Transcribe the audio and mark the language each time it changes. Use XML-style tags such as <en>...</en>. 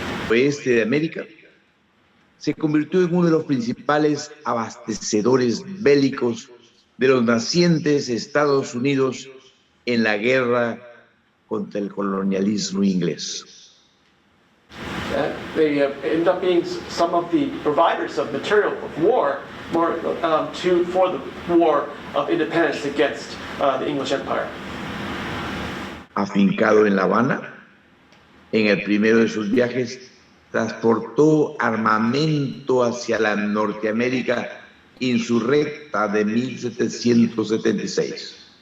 <es>oeste de América, se convirtió en uno de los principales abastecedores bélicos de los nacientes Estados Unidos en la guerra contra el colonialismo inglés.</es> <en>They end up being some of the providers of material of war, for the war of independence against the English Empire.</en> <es>Afincado en La Habana, en el primero de sus viajes, transportó armamento hacia la Norteamérica insurrecta de 1776.</es>